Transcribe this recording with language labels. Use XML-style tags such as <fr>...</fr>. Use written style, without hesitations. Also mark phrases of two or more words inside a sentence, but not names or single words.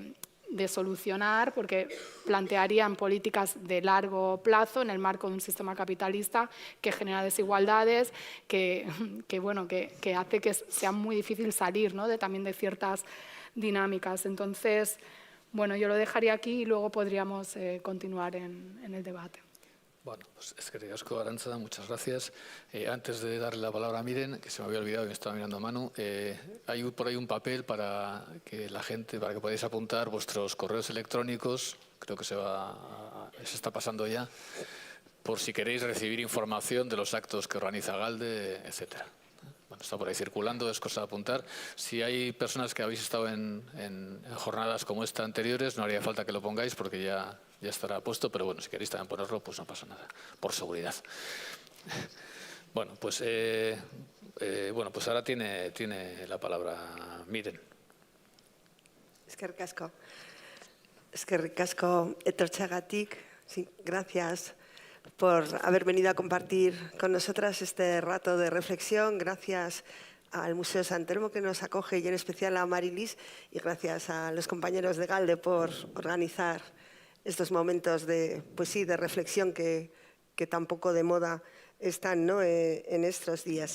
<es>de de solucionar, porque plantearían políticas de largo plazo en el marco de un sistema capitalista que genera desigualdades, que hace que sea muy difícil salir, ¿no?, también de ciertas dinámicas. Entonces, bueno, yo lo dejaría aquí y luego podríamos continuar en el debate. Bueno, pues</es> <eu>eskerrik asko,</eu> <es>Arantza, muchas gracias. Antes de darle la palabra a Miren, que se me había olvidado y me estaba mirando a Manu, hay por ahí un papel para que la gente, para que podáis apuntar vuestros correos electrónicos, creo que se está pasando ya, por si queréis recibir información de los actos que organiza Galde, etcétera. Bueno, está por ahí circulando, es cosa de apuntar. Si hay personas que habéis estado en jornadas como esta anteriores, no haría falta que lo pongáis porque ya estará puesto, pero bueno, si queréis también ponerlo, pues no pasa nada, por seguridad. Bueno, pues ahora tiene la palabra Miren.</es> <eu>Eskerrik asko. Eskerrik asko etortzeagatik.</eu> <es>Sí, gracias por haber venido a compartir con nosotras este rato de reflexión. Gracias al Museo Sant Telmo que nos acoge y en especial a Marilis, y gracias a los compañeros de Galde por organizar estos momentos de reflexión que tan poco de moda están, ¿no?, en estos días.</es>